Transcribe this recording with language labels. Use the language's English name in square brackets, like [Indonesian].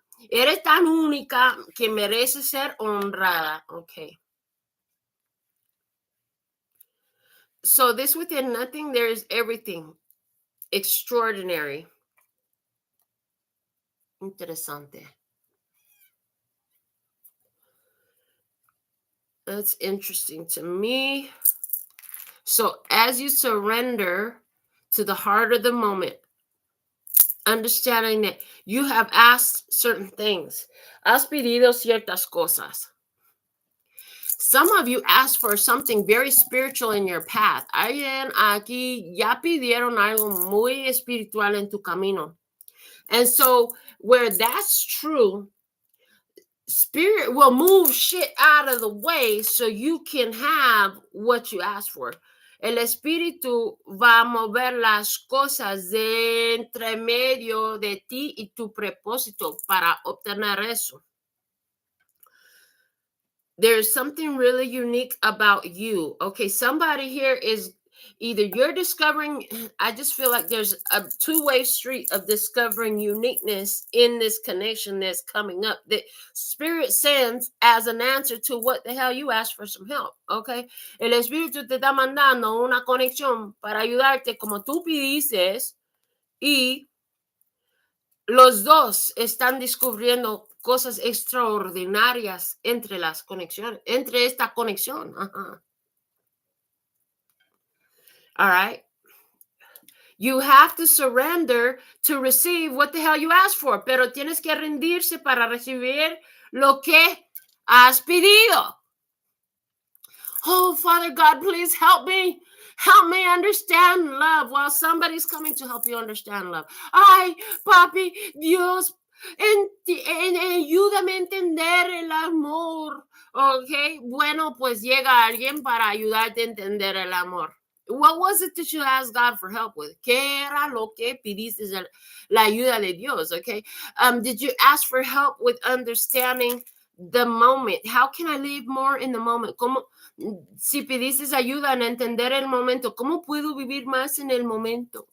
[Spanish] Eres tan única que merece ser honrada. [English] Okay. So this within nothing, there is everything. Extraordinary. [Spanish] Interesante. [English] That's interesting to me. So as you surrender to the heart of the moment, understanding that you have asked certain things, [Spanish] has pedido ciertas cosas. [English] Some of you asked for something very spiritual in your path. [Spanish] Alguien aquí ya pidieron algo muy espiritual en tu camino. [English] And so where that's true, Spirit will move shit out of the way so you can have what you asked for. [Spanish] El espíritu va a mover las cosas de entre medio de ti y tu propósito para obtener eso. [English] There's something really unique about you. Okay, somebody here is Either you're discovering, I just feel like there's a two-way street of discovering uniqueness in this connection that's coming up that Spirit sends as an answer to what the hell you asked for some help, okay? [Spanish] El Espíritu te está mandando una conexión para ayudarte como tú pidices y los dos están descubriendo cosas extraordinarias entre las conexiones, entre esta conexión. Ajá. [English] All right. You have to surrender to receive what the hell you asked for, [Spanish] pero tienes que rendirse para recibir lo que has pedido. [English] Oh, Father God, please help me. Help me understand love while somebody's coming to help you understand love. [Spanish] Ay, papi, Dios, ayúdame a entender el amor. Ok, bueno, pues llega alguien para ayudarte a entender el amor. [English] What was it that you asked God for help with? [Spanish] ¿Qué era lo que pidiste la ayuda de Dios? [English] Okay. Did you ask for help with understanding the moment? How can I live more in the moment? [Spanish] ¿Cómo, si pidiste ayuda en entender el momento, ¿cómo puedo vivir más en el momento?